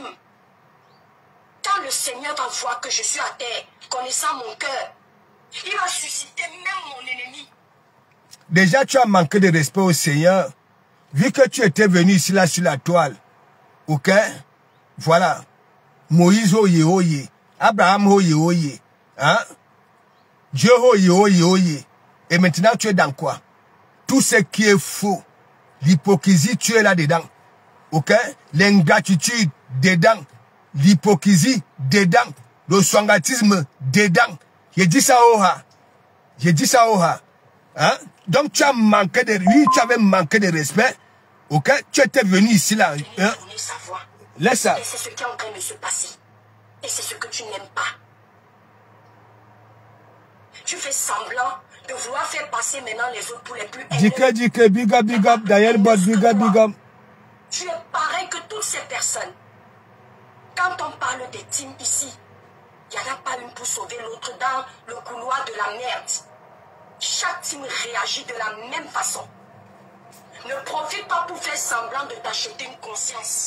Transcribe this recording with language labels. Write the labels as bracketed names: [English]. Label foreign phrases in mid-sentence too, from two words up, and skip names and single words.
[French] Quand le Seigneur va voir que je suis à terre, connaissant mon cœur, il va susciter même mon ennemi. Déjà, tu as manqué de respect au Seigneur vu que tu étais venu ici, là, sur la toile, ok? Voilà. Moïse, oye, oye. Abraham, oye, oye. Hein? Dieu, oye, oye, oye. Et maintenant, tu es dans quoi? Tout ce qui est faux. L'hypocrisie, tu es là-dedans. Ok? L'ingratitude, dedans. L'hypocrisie, dedans. Le sangatisme, dedans. J'ai dit ça, Oha. J'ai dit ça, Oha. Hein? Donc, tu as manqué de... Oui, tu avais manqué de respect. Ok? Tu étais venu ici, là. Hein? Laisse ça. Et c'est ce qui est en train de se passer. Et c'est ce que tu n'aimes pas. Tu fais semblant de vouloir faire passer maintenant les autres pour les plus haineux. [English] Dike, big up, Daniel Bot, big up. [French] Tu es pareil que toutes ces personnes. Quand on parle des teams ici, il n'y en a pas une pour sauver l'autre dans le couloir de la merde. Chaque team réagit de la même façon. Ne profite pas pour faire semblant de t'acheter une conscience.